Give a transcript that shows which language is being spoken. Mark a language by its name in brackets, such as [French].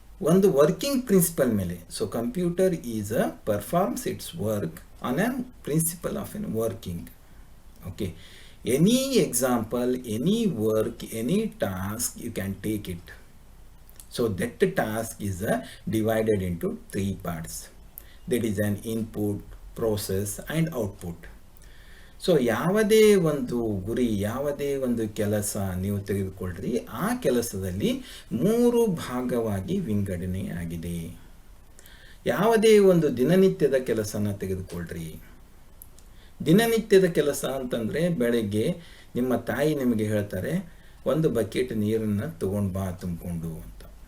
[Kannada] ಒಂದು working principal ಮೇಲೆ. [English] So computer performs its work on on principle of an working. Okay, any example, any work, any task you can take it. So that task is divided into 3 parts. That is an input, process and output. [Kannada] So ಯಾವುದೇ ಒಂದು ಗುರಿ, ಯಾವುದೇ ಒಂದು ಕೆಲಸ ನೀವು ತೆಗೆದುಕೊಳ್ಳ್ರಿ, ಆ ಕೆಲಸದಲ್ಲಿ 3 ಭಾಗವಾಗಿ ವಿಂಗಡಣೆ ಆಗಿದೆ. ಯಾವುದೇ ಒಂದು ದಿನನಿತ್ಯದ ಕೆಲಸನ ತೆಗೆದುಕೊಳ್ಳ್ರಿ. ದಿನನಿತ್ಯದ ಕೆಲಸ ಅಂತಂದರೆ ಬೆಳಗ್ಗೆ ನಿಮ್ಮ ತಾಯಿ ನಿಮಗೆ ಹೇಳ್ತಾರೆ, ಒಂದು ಬಕೆಟ್ ನೀರನ್ನು ತಗೊಂಡು ಬಾ ತುಂಬಿಕೊಂಡು ಅಂತ.